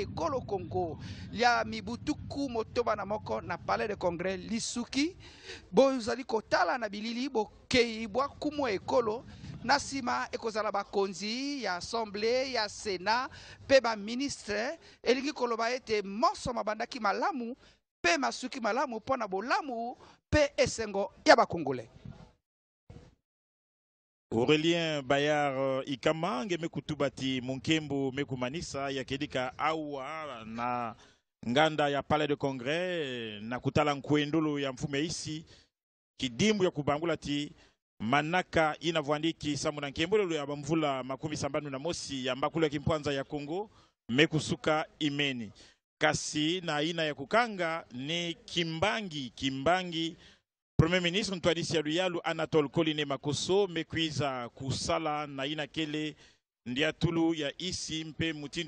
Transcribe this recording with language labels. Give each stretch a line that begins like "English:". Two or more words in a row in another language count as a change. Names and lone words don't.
Lingala: ekolo Congo lia mibutuku motoba na moko na palais de congrès lisuki bozali kotala na bilili bokei bwa kumwa ekolo na nsima ekozala bakonzi ya assemblée ya sénat pe baministre elingi koloba ete moso mabandaki malamu pe masuki malamu mpona bolamu pe esengo ya bakongolais.
Kituba (Democratic Republic of Congo): Aurélien Bayard Ikama ngeme kutubati munkembo mekumanisa yakedika awa na nganda ya Palais de Congrès na kutala nkwendolo ya mfume isi kidimbu ya kubangula ti manaka inavwandiki samu na nkembolo ya bamvula makumi sambanu na mosi ya mbakulu ya kimpwanza ya Kongo mekusuka imeni kasi na ina ya kukanga ni Kimbangi
French: Premier ministre
Kituba (Democratic Republic of Congo): Ntwadisi ya Luyalu Anatole Koline Makoso mekwiza kusala na ina kele ndia tulu ya isi mpe mutindo ya